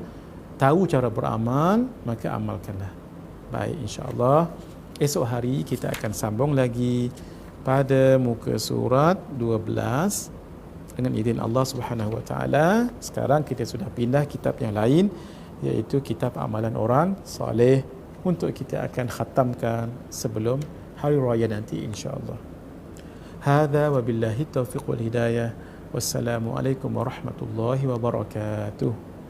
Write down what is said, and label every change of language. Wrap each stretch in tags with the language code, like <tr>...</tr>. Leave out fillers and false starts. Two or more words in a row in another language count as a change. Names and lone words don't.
<ms>Tahu cara beramal, maka amalkanlah. Baik, insya-Allah esok hari kita akan sambung lagi pada muka surat 12 dengan izin</ms> <ar>الله سبحانه وتعالى.</ar> <ms>Sekarang kita sudah pindah kitab yang lain, iaitu kitab amalan orang soleh, untuk kita akan khatamkan sebelum hari raya nanti insya-Allah.</ms> <ar>هذا وبالله التوفيق والهداية. والسلام عليكم ورحمة الله وبركاته.</ar>